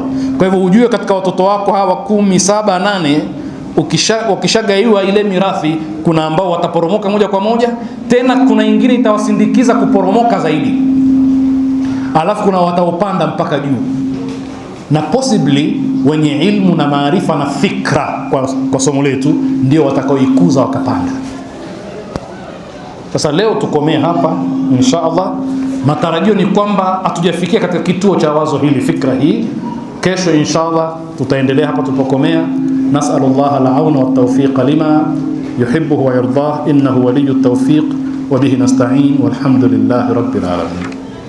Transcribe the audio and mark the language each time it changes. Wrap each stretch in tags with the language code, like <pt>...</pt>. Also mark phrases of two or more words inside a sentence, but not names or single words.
<sw>Kwa hivyo ujue katika watoto wako hawa 10, 7, 8, ukishagaiwa ile mirathi, kuna ambao wataporomoka moja kwa moja, tena kuna ingine itawasindikiza kuporomoka zaidi, alafu kuna wataopanda mpaka juu, na possibly wenye ilmu na maarifa na fikra kwa somo letu ndio watakaoikuza wakapanda. Sasa leo tukomee hapa</sw> <ar>إن شاء الله.</ar> <sw>Matarajio ni kwamba hatujafikia katika kituo cha wazo hili, fikra hii. Kesho</sw> <ar>إن شاء الله</ar> <sw>tutaendelea hapa tulipokomea.</sw> <ar>نسأل الله العون والتوفيق لما يحب ويرضى، إنه ولي التوفيق وبه نستعين، والحمد لله رب العالمين.</ar>